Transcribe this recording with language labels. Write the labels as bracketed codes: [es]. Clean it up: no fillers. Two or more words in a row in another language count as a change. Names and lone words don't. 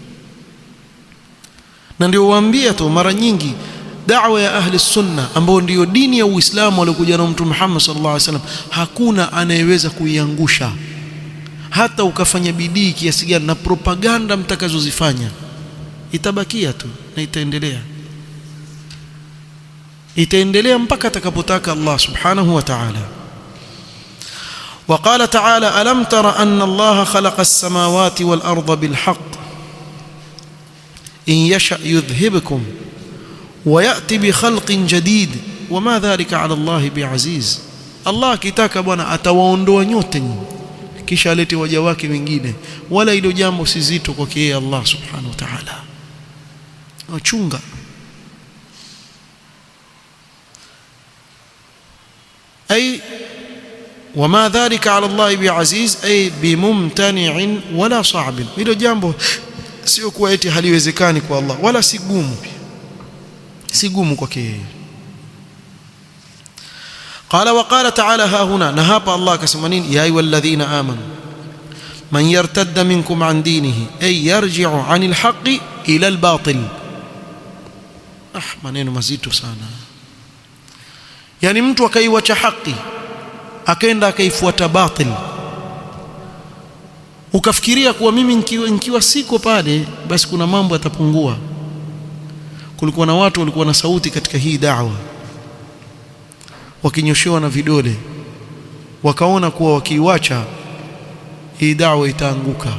[sw] Na ndio waambia tu mara nyingi, da'wa ya [ar] أهل السنة [sw] ambao ndio dini ya Uislamu aliokuja na Mtume Muhammad [ar] صلى الله عليه وسلم, [sw] hakuna anayeweza kuiangusha. Hata ukafanya bidii kiasi gani na propaganda mtakazozifanya, itabakia tu na itaendelea mpaka atakapotaka Allah [ar] سبحانه وتعالى. وقال تعالى ألم تر أن الله خلق السماوات والأرض بالحق إن يشأ يذهبكم ويأتي بخلق جديد وما ذلك على الله بعزيز. [sw] Allah kitaka bwana atawaondoa nyote kisha alete waja wake wengine, wala hilo jambo si zito kwake yeye Allah [ar] سبحانه وتعالى. [sw] Wachunga. [ar] أي وما ذلك على الله بعزيز أي بممتنع ولا صعب. [sw] hilo jambo sio kuwa eti haliwezekani kwa Allah, wala si gumu kwake yeye. [ar] قال وقال تعالى ها هنا, [sw] na hapa Allah akasema nini? [ar] يا أيها الذين آمنوا من يرتد منكم عن دينه أي يرجع عن الحق إلى الباطل. [sw] maneno mazito sana. Yani mtu akaiacha haki akaenda akaifuata batil, ukafikiria kuwa mimi nikiwa siko pale basi kuna mambo yatapungua. Kulikuwa na watu walikuwa na sauti katika hii da'wa, wakinyoshewa na vidole, wakaona kuwa wakiiacha hii da'wa itaanguka.